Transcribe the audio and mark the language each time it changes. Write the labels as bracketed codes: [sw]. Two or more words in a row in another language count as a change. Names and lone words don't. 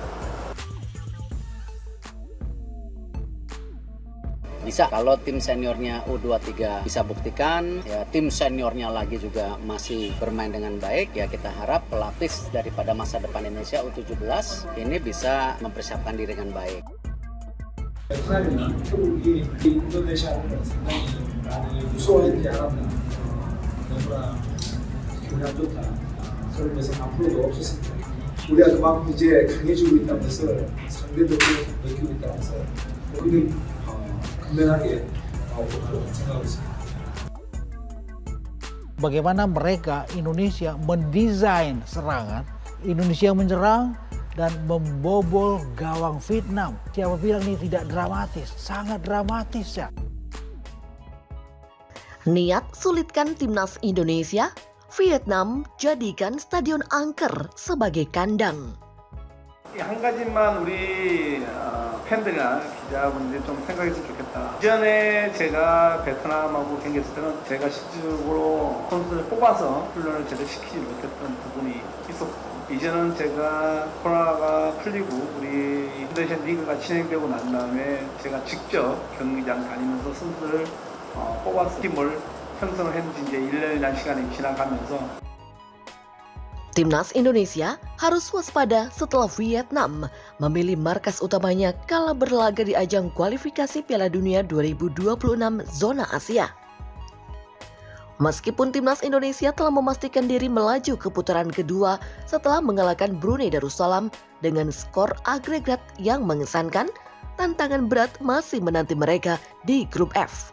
[id] Bisa, kalau tim seniornya U23 bisa buktikan, ya tim seniornya lagi juga masih bermain dengan baik, ya kita harap pelapis daripada masa depan Indonesia U17 ini bisa mempersiapkan diri dengan baik. [ko] 베트남이나 태국이 인도네시아를 상당히 많이 무서워했지 않았나. 너무나 기분이 안 좋다. 그런 것은 앞으로도 없었습니다. 우리가 그만큼 이제 강해지고 있다는 것을 상대들도 느끼고 있다는 것을 우리는 분명하게 생각하고 있습니다. [id] Bagaimana mereka Indonesia mendesain serangan, Indonesia menyerang dan membobol gawang Vietnam. Siapa bilang ini tidak dramatis? Sangat dramatis ya. Niat sulitkan timnas Indonesia, Vietnam jadikan stadion angker sebagai kandang. [ko] 한 가지만 우리 팬들이나 기자분들이 좀 생각했으면 좋겠다. 이전에 제가 베트남하고 경기했을 때는 제가 실질적으로 선수를 뽑아서 훈련을 제대로 시키지 못했던 부분이 있었고, 이제는 제가 코로나가 풀리고 우리 인도네시아 리그가 진행되고 난 다음에 제가 직접 경기장 다니면서 선수를 뽑아서 팀을 형성을 했는지 이제 1년이라는 시간이 지나가면서 [id] Timnas Indonesia harus waspada setelah Vietnam memilih markas utamanya kala berlaga di ajang kualifikasi Piala Dunia 2026 zona Asia. Meskipun timnas Indonesia telah memastikan diri melaju ke putaran kedua setelah mengalahkan Brunei Darussalam dengan skor agregat yang mengesankan, tantangan berat masih menanti mereka di grup F.